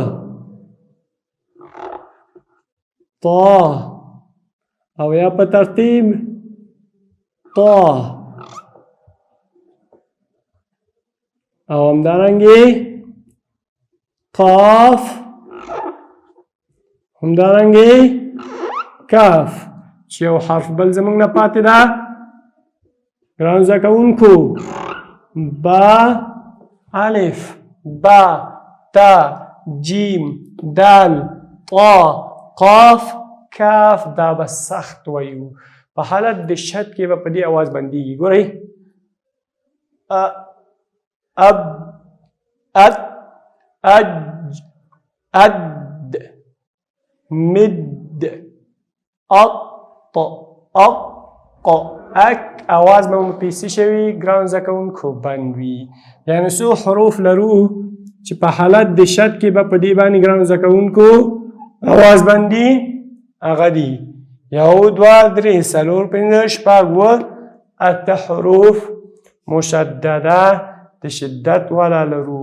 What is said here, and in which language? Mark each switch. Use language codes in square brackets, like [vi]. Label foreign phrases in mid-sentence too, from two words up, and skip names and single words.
[ps] طا او یا په ترتیب طا او همدارنګې قاف، همدارنګې کاف. چې یو حرف بل زموږ نه پاتې ده ګرانو زده کوونکو. با الف، با، تا، جیم، دال، طا، قاف، کاف. دا به سخت وایو. په حالت د شد کې به په دې اواز بندېږي. ګورئ اب، اد، اج، اد، مد، اط، اق، اک. اواز به مو پیسي شوي ګرانو زده کوونکو بند وي. یعنې څو حروف لرو چې په حالت د شد کې به په دې باندې ګرانو زده کوونکو اواز بندي. هغه دي یو، دوه، درې، څلور، پنځه، شپږ، اووه، اته حروف مشدده د شدت والا لرو.